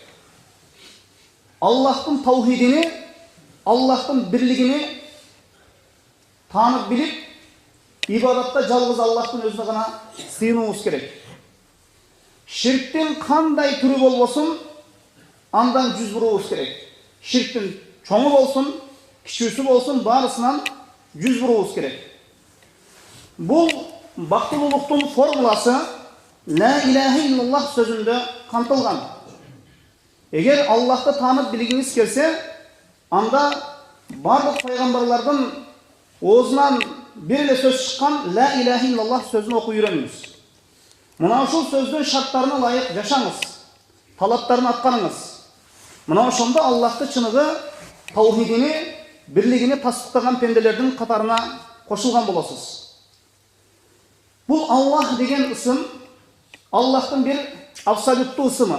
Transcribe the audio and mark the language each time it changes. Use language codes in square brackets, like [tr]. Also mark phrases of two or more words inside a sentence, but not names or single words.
[ky] Аллахтын таухидини, Аллахтын бирлигини таанып билип, ибадатта жалгыз Аллахтын өзүнө гана сыйынуубуз керек. Ширктин кандай түрү болбосун, андан жүз буруубуз керек. Ширктин чоңу болсун, кичүүсү болсун, баарысынан жүз буруубуз керек. Бул бактылуулуктун формуласы [ar] لا إله إلا الله [ky] сөзүндө камтылган. Эгер Аллахты таанып билгиңиз келсе, анда барлык пайгамбарлардын оозунан бир эле сөз чыккан [ar] لا إله إلا الله [ky] сөзүн окуп үйрөнүңүз. Мына ушул сөздүн шарттарына ылайык жашаңыз, талаптарын аткарыңыз. Мына ошондо Аллахты чыныгы таухидини, бирлигини тасдыктаган пенделердин катарына кошулган болосуз. Бул Аллах деген ысым Аллахтын бир абсолюттуу ысымы.